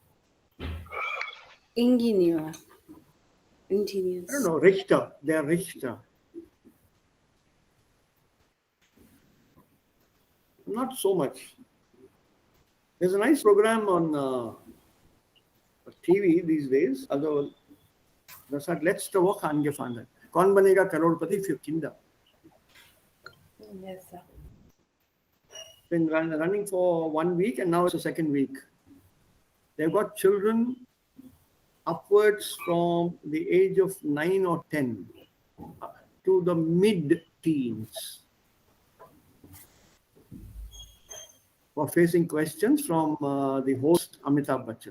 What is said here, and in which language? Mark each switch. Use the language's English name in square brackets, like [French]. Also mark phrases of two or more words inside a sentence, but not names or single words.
[German] Ingenieur. [English] I Engineers. don't know, Richter. They're Richter. Not so much. There's a nice program on TV these days. [German] Also, das hat letzte Woche angefangen. Kaun banega Crorepati für Kinder. [English] Yes, sir. Been running for 1 week and now it's the second week. They've got children upwards from the age of 9 or 10 to the mid-teens for facing questions from the host Amitabh Bachchan.